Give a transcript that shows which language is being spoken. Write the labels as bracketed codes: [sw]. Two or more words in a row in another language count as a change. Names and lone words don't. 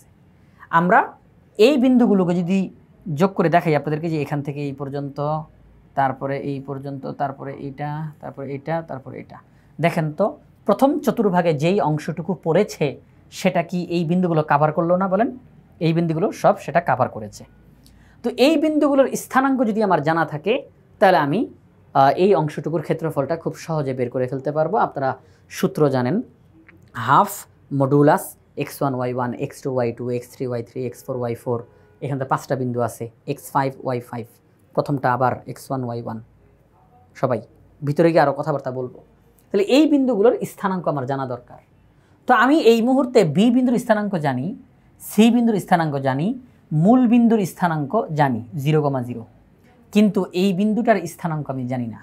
[bn] আমরা এই বিন্দুগুলোকে যদি যোগ করে দেখাই আপনাদেরকে, যে এখান থেকে এই পর্যন্ত, তারপরে এই পর্যন্ত, তারপরে এইটা, তারপরে এইটা, তারপরে এটা, দেখেন তো প্রথম চতুর্ভাগে যেই অংশটুকু পড়েছে সেটা কি এই বিন্দুগুলো কাভার করলো না? বলেন, এই বিন্দুগুলো সব সেটা কাভার করেছে। তো এই বিন্দুগুলোর স্থানাঙ্ক যদি আমার জানা থাকে তাহলে আমি এই অংশটুকুর ক্ষেত্রফলটা খুব সহজে বের করে ফেলতে পারবো। আপনারা সূত্র জানেন, [en] half modulus [bn] x1 y1 x2 y2 x3 y3 x4 y4, এখানে 5টা বিন্দু আছে, x5 y5, প্রথমটা আবার x1 y1। সবাই ভিতরে গিয়ে আরও কথাবার্তা বলবো। তাহলে এই বিন্দুগুলোর স্থানাঙ্ক আমার জানা দরকার। তো আমি এই মুহূর্তে বি বিন্দুর স্থানাঙ্ক জানি, সি বিন্দুর স্থানাঙ্ক জানি, মূল বিন্দুর স্থানাঙ্ক জানি 0,0, কিন্তু এই বিন্দুটার স্থানাঙ্ক আমি জানি না।